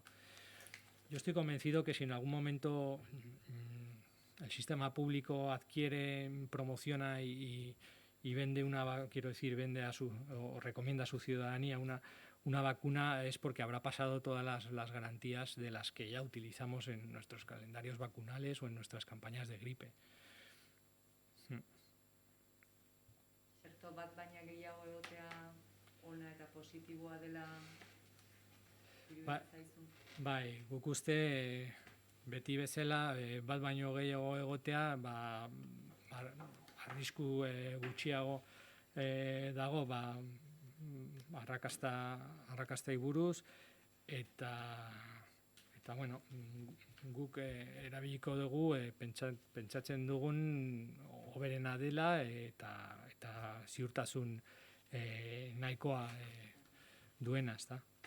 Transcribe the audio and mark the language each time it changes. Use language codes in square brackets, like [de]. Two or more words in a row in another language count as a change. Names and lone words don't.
[es] Yo estoy convencido que si en algún momento el sistema público adquiere, promociona y vende o recomienda a su ciudadanía una vacuna, es porque habrá pasado todas las garantías de las que ya utilizamos en nuestros calendarios vacunales o en nuestras campañas de gripe. [eu] Zerto bat baina gehiago egotea ona eta positiboa dela iruditzen zaizu? Bai, guk uste beti bezala bat baino gehiago egotea, arrisku gutxiago dago arrakastei buruz, eta bueno, guk erabiliko dugu pentsatzen dugun hoberena dela eta ziurtasun nahikoa duena, ezta?